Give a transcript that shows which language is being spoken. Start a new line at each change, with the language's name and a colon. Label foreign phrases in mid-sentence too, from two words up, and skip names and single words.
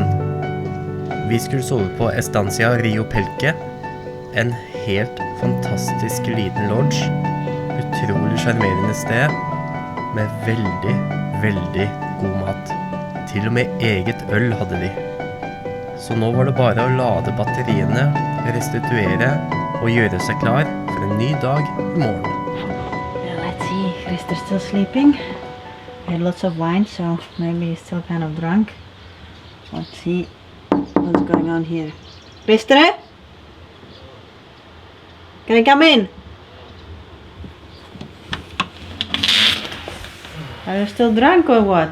Norwegian: Vi skulle sove på Estancia Rio Pelque, en helt fantastisk liten lodge, utrolig sjarmerende sted, med veldig, veldig god mat. Til og med eget øl hadde de. Så nå var det bare å lade batteriene, restituere og gjøre seg klar for en ny dag i morgen.
English: Let's see, Christer's still sleeping. We had lots of wine, so maybe he's still kind of drunk. Let's see what's going on here. Christer? Can I come in? Are you still drunk or what?